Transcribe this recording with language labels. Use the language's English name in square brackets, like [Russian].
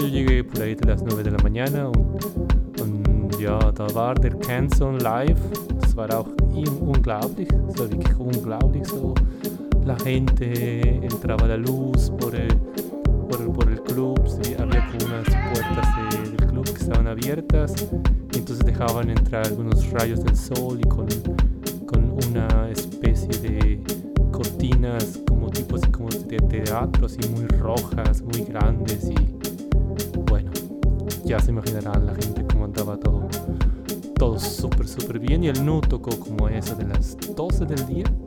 [Spanish] Yo llegué por ahí de las 9 de la mañana [German] und ja, da war der Canson live. Das war auch unglaublich, es war wirklich unglaublich so. [Spanish] La gente entraba a la luz por el club, sí, había como unas puertas del club que estaban abiertas y entonces dejaban entrar algunos rayos del sol y con una especie de cortinas como tipo así como de teatro, así muy rojas, muy grandes y bueno, ya se imaginarán la gente cómo andaba todo súper súper bien y el Nu tocó como eso de las 12 del día.